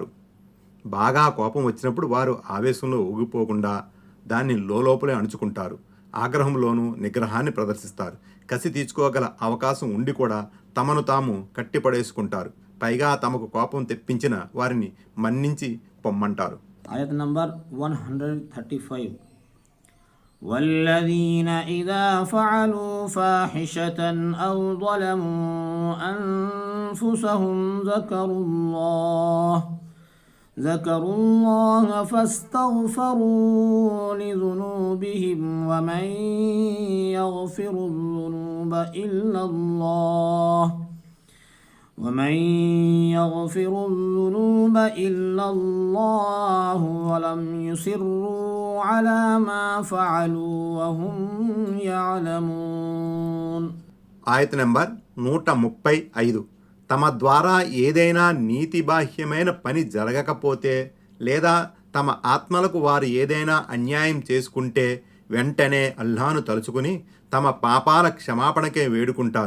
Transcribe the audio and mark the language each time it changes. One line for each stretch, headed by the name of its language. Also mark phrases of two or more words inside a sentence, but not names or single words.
Telugu: బాగా కోపం వచ్చినప్పుడు వారు ఆవేశంలో ఊగిపోకుండా దాన్ని లోపలే అణుచుకుంటారు. ఆగ్రహంలోనూ నిగ్రహాన్ని ప్రదర్శిస్తారు. కసి తీర్చుకోగల అవకాశం ఉండి కూడా తమను తాము కట్టిపడేసుకుంటారు. పైగా తమకు కోపం తెప్పించిన వారిని మన్నించి పొమ్మంటారు. ఆయత నంబర్ 135.
Arabic: والذين إذا فعلوا فاحشة أو ظلموا أنفسهم ذكروا الله فاستغفروا لذنوبهم ومن يغفر الذنوب إلا الله ولم يصروا على ما فعلوا وهم يعلمون.
Telugu: ఆయత నెంబర్ 135. తమ ద్వారా ఏదైనా నీతిబాహ్యమైన పని జరగకపోతే లేదా తమ ఆత్మలకు వారు ఏదైనా అన్యాయం చేసుకుంటే వెంటనే అల్లాహ్ను తలుచుకుని తమ పాపాల క్షమాపణకే వేడుకుంటారు.